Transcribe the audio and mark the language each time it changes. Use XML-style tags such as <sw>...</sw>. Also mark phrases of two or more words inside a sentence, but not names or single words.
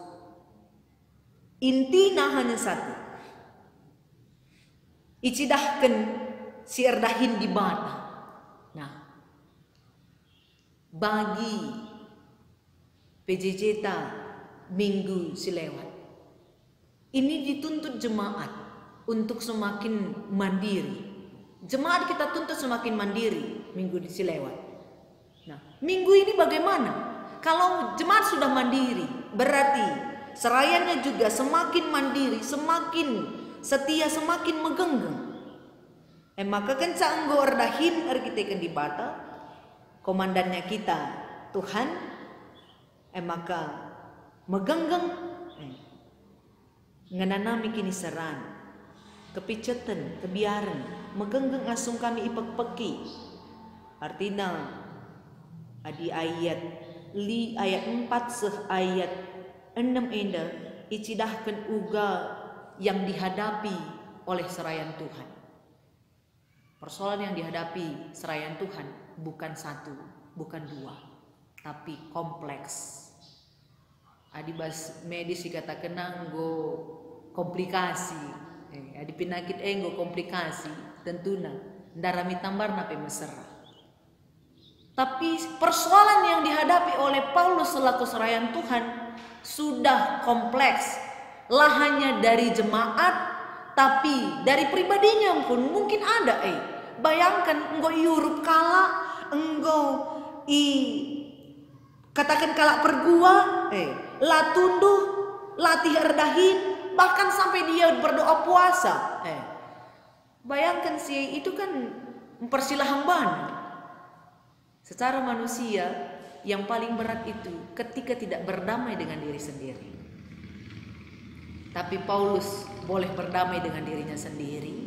<id>Intinya hanya satu.</id> <btx>Icidahkan si erdahin di bata. Nah, bagi PJJ minggu silewat,</btx> <id>ini dituntut jemaat untuk semakin mandiri. Jemaat kita tuntut semakin mandiri</id> <btx>minggu silewat.</btx> <id>Nah, minggu ini bagaimana? Kalau jemaat sudah mandiri, berarti serayannya juga semakin mandiri, semakin setia, semakin megenggeng.</id> <btx>Maka kencang go erdahin kita di bata, komandannya kita Tuhan, maka megenggeng ngananami kini seran, kepicetan, kebiaran, megenggeng asung kami ipek-peki. Artinya adi ayat 4 seh ayat 6 enda icidahkan uga</btx> <id>yang dihadapi oleh</id> <btx>serayan Tuhan.</btx> <id>Persoalan yang dihadapi serayan Tuhan bukan satu, bukan dua, tapi kompleks.</id> <btx>Adibas medis dikatakan nggo komplikasi, adi penyakit nggo komplikasi, tentunya ndarami tambar nape mesra.</btx> <id>Tapi persoalan yang dihadapi oleh Paulus selaku serayan Tuhan sudah kompleks. Lah hanya dari jemaat, tapi dari pribadinya pun mungkin ada.</id> <btx>Bayangkan enggo iurup kala, enggo katakan kala pergua, lah tunduh, latih erdahin,</btx> <id>bahkan sampai dia berdoa puasa. Bayangkan sih, itu kan mempersilah hambana. Secara manusia yang paling berat itu ketika tidak berdamai dengan diri sendiri. Tapi Paulus boleh berdamai dengan dirinya sendiri.</id>